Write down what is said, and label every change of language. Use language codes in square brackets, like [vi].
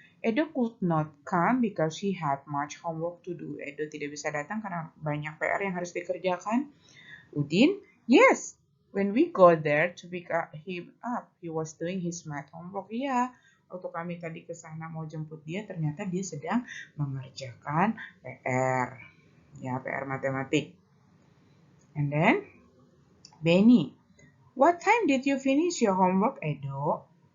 [en] Edo could not come because he had much homework to do. [id] Edo tidak bisa datang karena banyak PR yang harus dikerjakan. [en] Udin, yes, when we go there to pick him up, he was doing his math homework. [id] Iya, waktu kami tadi ke sana mau jemput dia, ternyata dia sedang mengerjakan PR. Ya, PR matematik. [en] And then, Benny, what time did you finish your homework, Edo?